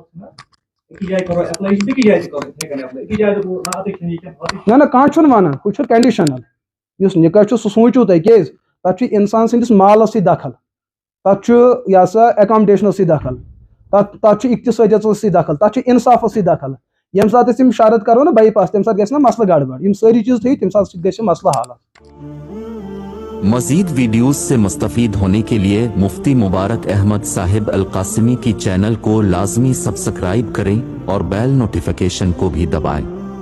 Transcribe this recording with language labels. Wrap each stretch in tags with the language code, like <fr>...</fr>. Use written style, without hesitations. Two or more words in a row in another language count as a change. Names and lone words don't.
<ks>نہ کانٛہہ چھُنہٕ ونان ہُہ چھُ کنڈِشنل یُس نکاح چھُ سُہ سوٗنٛچِو تُہۍ کیٛازِ تتھ چھُ انسان سٕنٛدِس مالس سۭتۍ دخل تتھ چھُ یہِ ہسا ایکامڈیشنس سۭتۍ دخل تتھ چھُ اقتصٲدیتس سۭتۍ دخل تتھ چھُ انصافس سۭتۍ دخل ییٚمہِ ساتہٕ أسۍ یِم شرط کرو نا بائی پاس تمہِ ساتہٕ گژھِ نا مسلہٕ گڑبڑ یِم سٲری چیٖز تھٲیِو تمہِ ساتہٕ گژھِ مسلہٕ حل</ks> <ur>مزید ویڈیوز سے مستفید ہونے کے لیے مفتی مبارک احمد صاحب القاسمی کی چینل کو لازمی سبسکرائب کریں اور</ur> <en>bell notification</en> <ur>کو بھی دبائیں۔</ur>